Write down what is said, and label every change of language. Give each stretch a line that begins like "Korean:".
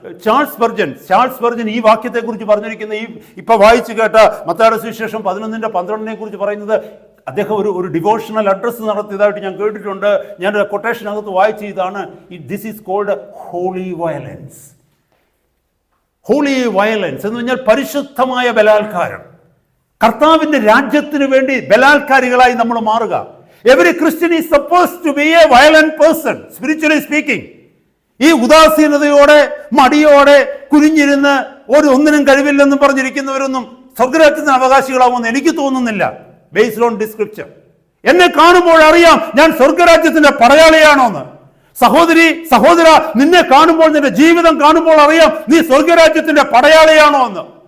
Malayalam: Charles Spurgeon ഈ വാക്യത്തെക്കുറിച്ച് പറഞ്ഞിരിക്കുന്ന, ഇപ്പൊ വായിച്ചു കേട്ട മത്തായിയുടെ സുവിശേഷം 11:12 കുറിച്ച് പറയുന്നത്, അദ്ദേഹം ഒരു ഡിവോഷണൽ അഡ്രസ്സ് നടത്തിയതായിട്ട് ഞാൻ കേട്ടിട്ടുണ്ട്. ഞാൻ കൊട്ടേഷനകത്ത് വായിച്ച ഇതാണ്,
English: This is called holy violence.
Malayalam: Holy violence എന്ന് പറഞ്ഞാൽ പരിശുദ്ധമായ ബലാത്കാരം. കർത്താവിന്റെ രാജ്യത്തിന് വേണ്ടി ബലാത്കാരികളായി നമ്മൾ മാറുക.
English: Every Christian is supposed to be a violent person, spiritually speaking.
Malayalam: ഈ ഉദാസീനതയോടെ, മടിയോടെ, കുനിഞ്ഞിരുന്ന് ഒന്നിനും കഴിവില്ലെന്നും പറഞ്ഞിരിക്കുന്നവരൊന്നും സ്വർഗരാജ്യത്തിന് അവകാശികളാവുമെന്ന് എനിക്ക് തോന്നുന്നില്ല.
English: Based on this scripture.
Malayalam: എന്നെ കാണുമ്പോൾ അറിയാം ഞാൻ സ്വർഗരാജ്യത്തിന്റെ പടയാളിയാണോന്ന്. സഹോദര, നിന്നെ കാണുമ്പോൾ, നിന്റെ ജീവിതം കാണുമ്പോൾ അറിയാം നീ സ്വർഗരാജ്യത്തിന്റെ പടയാളിയാണോ എന്ന്.